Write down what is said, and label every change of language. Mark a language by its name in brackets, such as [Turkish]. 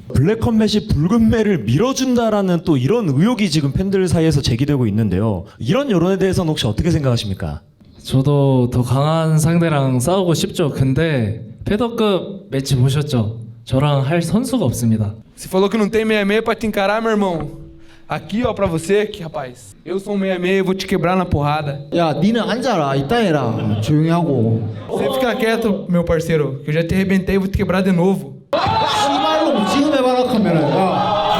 [Korean] 블랙컴뱃이 붉은매를 밀어준다라는 또 이런 의혹이 지금 팬들 사이에서 제기되고 있는데요. 이런 여론에 대해서는 혹시 어떻게 생각하십니까? 저도 더 강한 상대랑 싸우고 싶죠. 근데 패더급 매치 보셨죠? 저랑 할 선수가 없습니다. [Portuguese] Você falou que não tem 66 pra te encarar, meu irmão. Aqui, ó, pra você, aqui, rapaz. Eu sou um 66 e vou te quebrar na porrada. [Korean] 야, 니는 앉아라. 이따 해라. 조용히 하고. [Portuguese] Você fica quieto, meu parceiro, que eu já te arrebentei e vou te quebrar de novo. [Korean] 씨발로 지금 해봐라 카메라. 야.